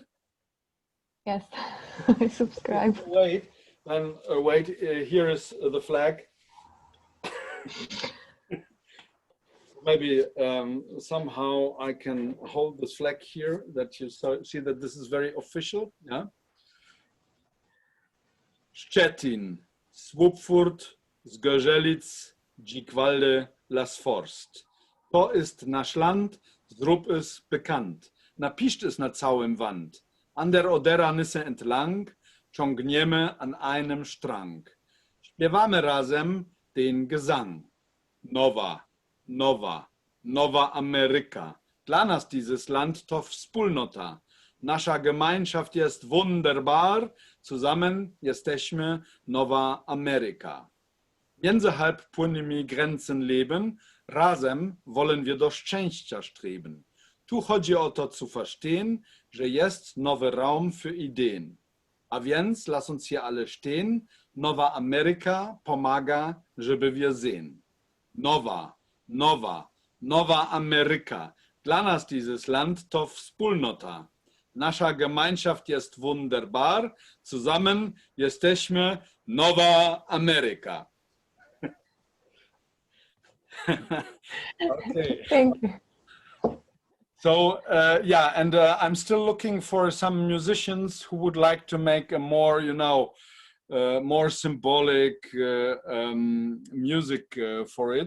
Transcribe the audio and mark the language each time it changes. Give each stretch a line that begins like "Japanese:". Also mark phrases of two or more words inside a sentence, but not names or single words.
English: Yes, I subscribe. Wait, then wait. Here is the flag. Maybe somehow I can hold this flag here, that you see that this is very official. Yeah.
Polish: Szczecin, Słupfurt, Zgorzelic, Dzikwalde, Las Forst.
German: To ist nasz Land, zrób es bekannt.
Polish: Napiszcz es na całym Wand.
German: An der Odera Nysse entlang, ciągniemy an einem Strang.
Polish: Śpiewamy razem
German: den Gesang.
Polish: Nowa, nowa, nowa Ameryka. Dla nas
German: dieses Land
Polish: to wspólnota. Nasza Gemeinschaft jest wunderbar. Zusammen jesteśmy Nowa Ameryka. Międzyhalb płynnymi
German: Grenzen leben.
Polish: Razem
German: wollen wir
Polish: do szczęścia streben. Tu chodzi o to
German: zu verstehen,
Polish: że jest nowy
German: Raum für Ideen.
Polish: A więc
German: lass uns hier alle stehen.
Polish: Nowa Ameryka pomaga, żeby
German: wir sehen.
Polish: Nowa, nowa, nowa Ameryka. Dla nas
German: dieses Land
Polish: to wspólnota. Nasza Gemeinschaft jest wunderbar. Zusammen jesteśmy Nowa Ameryka.
English: Okay. Thank you. So yeah, and I'm still looking for some musicians who would like to make a more, you know, more symbolic music for it.